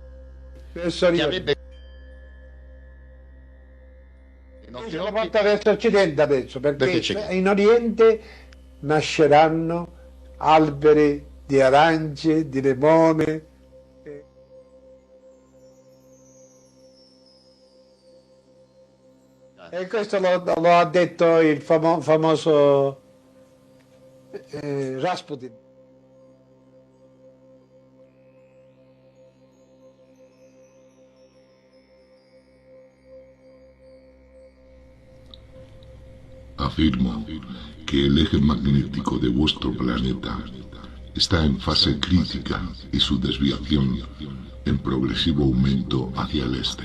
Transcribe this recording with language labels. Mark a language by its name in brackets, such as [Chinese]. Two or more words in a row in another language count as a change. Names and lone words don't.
[Italian] Si porta verso occidente adesso, perché in Oriente nasceranno alberi di arance, di limone. E questo lo ha detto il famoso Rasputin. [Spanish] Afirmo que el eje magnético de vuestro planeta está en fase crítica y su desviación en progresivo aumento hacia el este.